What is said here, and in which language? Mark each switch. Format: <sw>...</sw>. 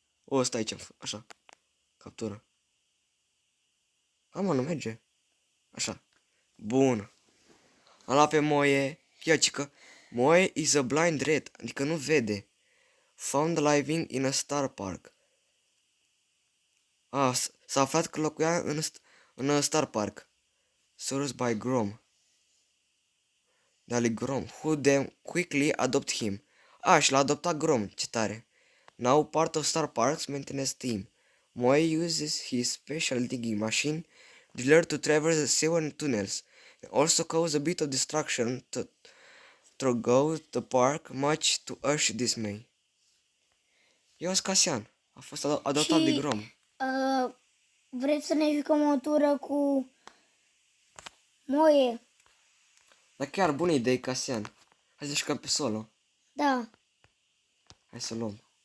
<ro>Ăsta aici, așa. Captură. Mă, nu merge. Așa. Bun. Am luat pe Moe. Ia, cică.</ro> <en>Moe is a blind rat.</en> <ro>Adică nu vede.</ro> <en>Found living in a star park.</en> <ro>S-a aflat că locuia în Star Park.</ro> <en>Sourced by Grom. Dali Grom. Who then quickly adopt him.</en> <ro>Și l-a adoptat Grom. Ce tare.</ro> <en>Now part of Star Park's maintenance team. Moe uses his special digging machine driller to traverse the sewer tunnels. And also cause a bit of destruction throughout the park, much to Ush's dismay.</en> <ro>Eu sunt Casian. A fost adoptat de Grom. Vreți să ne jucăm o tură cu Moe? Dar chiar bună idee, Casian. Hai să jucăm pe solo. Da. Hai să luăm.</ro>